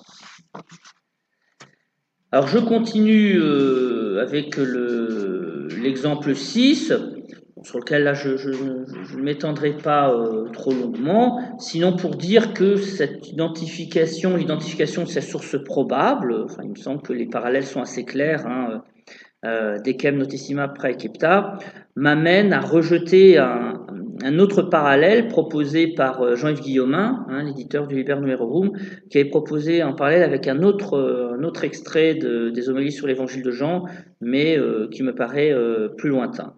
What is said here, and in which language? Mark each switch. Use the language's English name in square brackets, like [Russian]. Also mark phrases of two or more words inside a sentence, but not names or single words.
[French] Alors je continue avec l'exemple 6, sur lequel là je ne m'étendrai pas trop longuement, sinon pour dire que cette l'identification de ces sources probables, il me semble que les parallèles sont assez clairs, [Latin] Decem notissima praecepta, [French] m'amène à rejeter un autre parallèle proposé par Jean-Yves Guillaumin, l'éditeur du Liber Numerorum, qui avait proposé un parallèle avec un autre extrait des homélies sur l'évangile de Jean, mais qui me paraît plus lointain.